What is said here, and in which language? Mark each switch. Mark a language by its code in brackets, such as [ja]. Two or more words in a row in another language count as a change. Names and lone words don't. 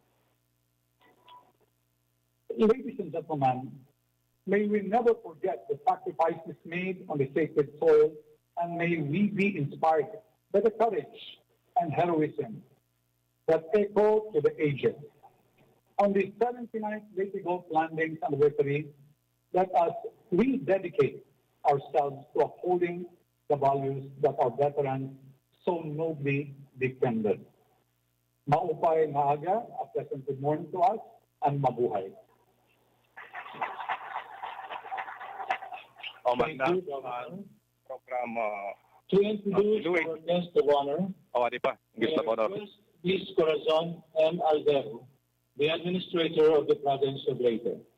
[en] Ladies and gentlemen, may we never forget the sacrifices made on the sacred soil, and may we be inspired by the courage and heroism that echo to the ages. On the 79th Leyte Gulf Landings anniversary, let us rededicate ourselves to upholding the values that our veterans so nobly defended. [war] Maupay na aga, [en] a pleasant good morning to us, and mabuhay. Thank you, program to introduce our guest of honor, Luis Corazon M. Aldero, the administrator of the province of Leyte.